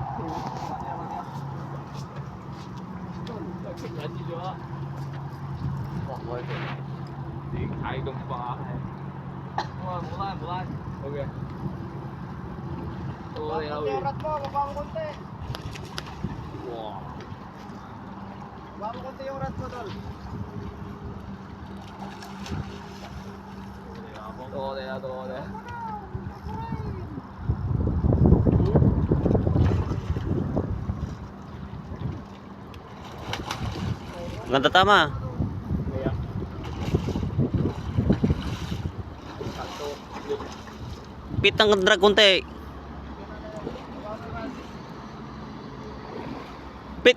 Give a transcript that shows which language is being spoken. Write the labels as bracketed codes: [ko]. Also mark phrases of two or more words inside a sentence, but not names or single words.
[yue] 忍住咗。哇！我哋點睇咁快？哇！冇拉冇拉。OK。到我哋啦，會。哇！ [tl] Bago konti yung rat mo, tol. [yue] 到我哋啦，到我哋。 [tl] Ganda tama. Kaya. Sakto. Pit ng drag konti. Pit.